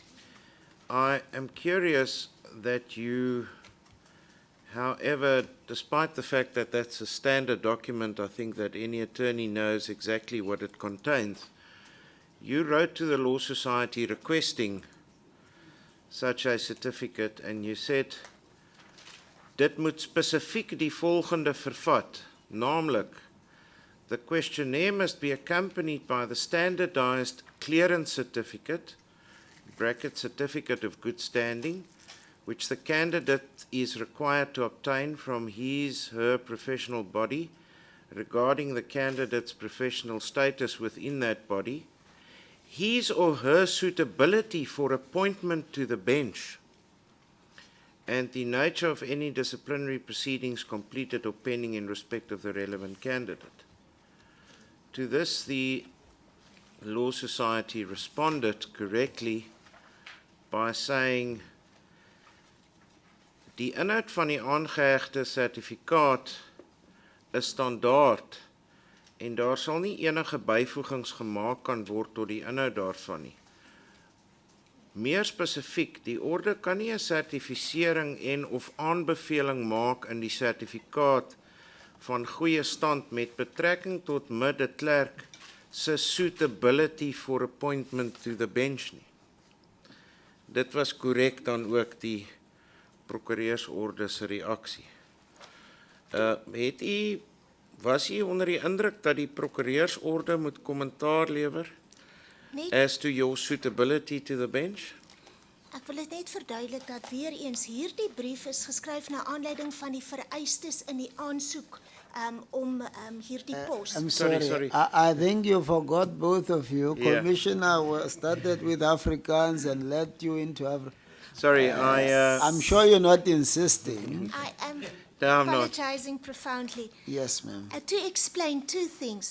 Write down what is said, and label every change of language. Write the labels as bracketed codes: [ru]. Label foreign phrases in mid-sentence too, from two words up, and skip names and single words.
[en] I am curious that you, however, despite the fact that that's a standard document, I think that any attorney knows exactly what it contains, you wrote to the Law Society requesting such a certificate, and you said, [af] dit moet spesifiek die volgende vervat, namelijk, [en] the questionnaire must be accompanied by the standardized clearance certificate, bracket certificate of good standing, which the candidate is required to obtain from his/her professional body regarding the candidate's professional status within that body, his or her suitability for appointment to the bench, and the nature of any disciplinary proceedings completed or pending in respect of the relevant candidate. To this, the Law Society responded correctly by saying, [af] die inhoud van die aangehegde sertifikaat is standaard en daar sal nie enige byvoegings gemaak kan word tot die inhoud daarvan nie. Meer spesifiek, die orde kan nie 'n sertifisering en of aanbeveling maak in die sertifikaat van goeie stand met betrekking tot de Klerk se [en] suitability for appointment to the bench [af] nie. Dit was korrek dan ook die prokureursorde se reaksie. Was u onder die indruk dat die prokureursorde moet kommentaar lewer [en] as to your suitability to the bench? [af] Ek wil dit net verduidelik dat weer eens hierdie brief is geskryf na aanleiding van die vereistes in die aansoek om hierdie pos. [en] I'm sorry. Sorry. I think you forgot both of you. Yeah. Commissioner started with Afrikaans and led you into Africa. Sorry, I'm sure you're not insisting. I am No, I'm not. apologizing profoundly. Yes, ma'am. To explain two things.